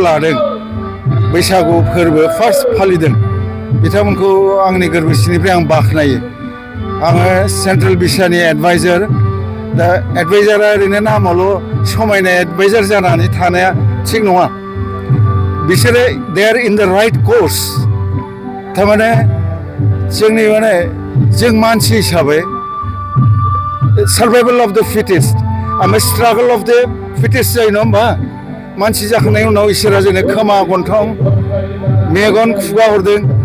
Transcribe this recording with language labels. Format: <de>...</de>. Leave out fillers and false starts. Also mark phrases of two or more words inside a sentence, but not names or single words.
<brx>लादों बैसागु फोरबो फार्स्ट फालिदों बिथांमोनखौ आंनि गोरबोसिनिफ्राय आं बाख्नायो आङो सेन्ट्रेल बिसानि एडभाइजार दा एडभाइजारा ओरैनो नामावल' समायना एडभाइजार जानानै थानाया थिग नङा बिसोरो दे आर</brx> <en>in the right course</en> <brx>थारमाने जोंनि माने जों मानसि हिसाबै</brx> <en>survival of the fittest</en> <brx>ओमफ्राय</brx> <en>struggle of the fittest</en> <brx>जायो नङा होमबा मानसि जाखांनायनि उनाव इसोरा जोंनो खोमा गन्थं मेगन खुगा हरदों</brx>